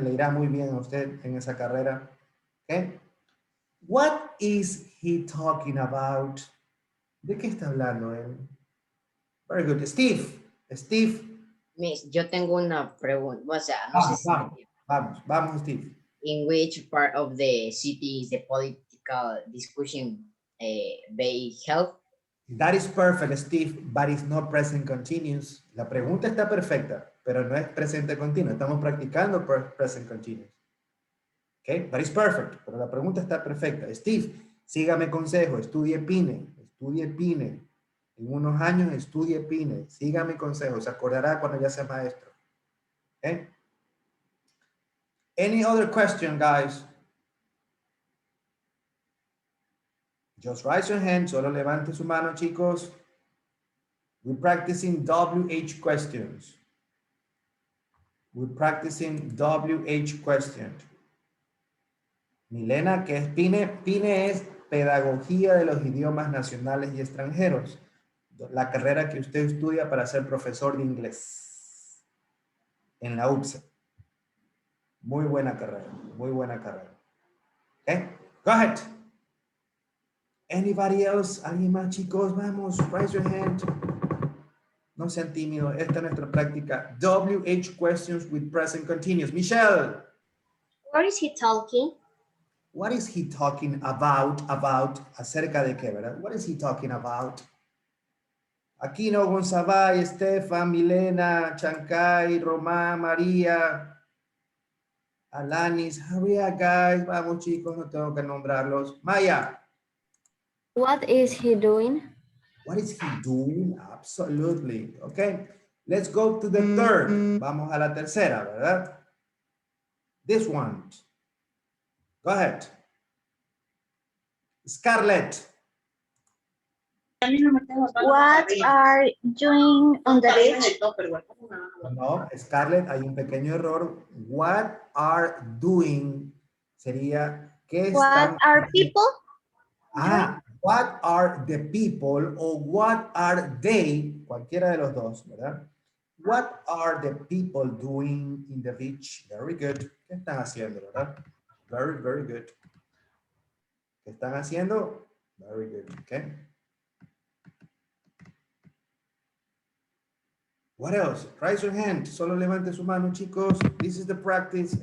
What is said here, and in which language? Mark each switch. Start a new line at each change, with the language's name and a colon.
Spanish: Le irá muy bien a usted en esa carrera.
English: ¿Ok? What is he talking about?
Spanish: ¿De qué está hablando él?
English: Very good.
Spanish: Steve. Steve. Miss, yo tengo una pregunta. O sea, no sé si. Vamos, Steve.
English: In which part of the city is the political discussion being held? That is perfect, Steve, but it's not present continuous.
Spanish: La pregunta está perfecta, pero no es presente continuo. Estamos practicando present continuous.
English: Okay, but it's perfect,
Spanish: pero la pregunta está perfecta. Steve, sígame consejo, estudie PINE, estudie PINE. En unos años estudie PINE, sígame consejo, se acordará cuando ya sea maestro.
English: Okay? Any other question, guys? Just raise your hand,
Spanish: solo levante su mano, chicos.
English: We're practicing WH questions. We're practicing WH questions.
Spanish: Milena, ¿qué es PINE? PINE es Pedagogía de los Idiomas Nacionales y Extranjeros. La carrera que usted estudia para ser profesor de inglés. En la UPSA. Muy buena carrera, muy buena carrera.
English: Okay, go ahead. Anybody else?
Spanish: ¿Alguien más, chicos? Vamos,
English: raise your hand.
Spanish: No sean tímidos. Esta es nuestra práctica.
English: WH questions with present continuous. Michelle. What is he talking? What is he talking about?
Spanish: About, acerca de qué, ¿verdad?
English: What is he talking about? Aquino, Gonzabay, Estefan, Milena, Chancay, Román, María, Alanis. Hurry up, guys.
Spanish: Vamos, chicos, no tengo que nombrarlos. Maya.
English: What is he doing? What is he doing? Absolutely. Okay. Let's go to the third.
Spanish: Vamos a la tercera, ¿verdad?
English: This one. Go ahead. Scarlett. What are you doing on the beach?
Spanish: No, Scarlett, hay un pequeño error.
English: What are doing
Spanish: sería ¿qué
English: What
Spanish: están
English: are people? what are the people o what are they,
Spanish: cualquiera de los dos, ¿verdad?
English: What are the people doing in the beach? Very good.
Spanish: ¿Qué están haciendo, verdad?
English: Very, very good.
Spanish: ¿Qué están haciendo?
English: Very good, okay. What else? Raise your hand.
Spanish: Solo levante su mano, chicos.
English: This is the practice.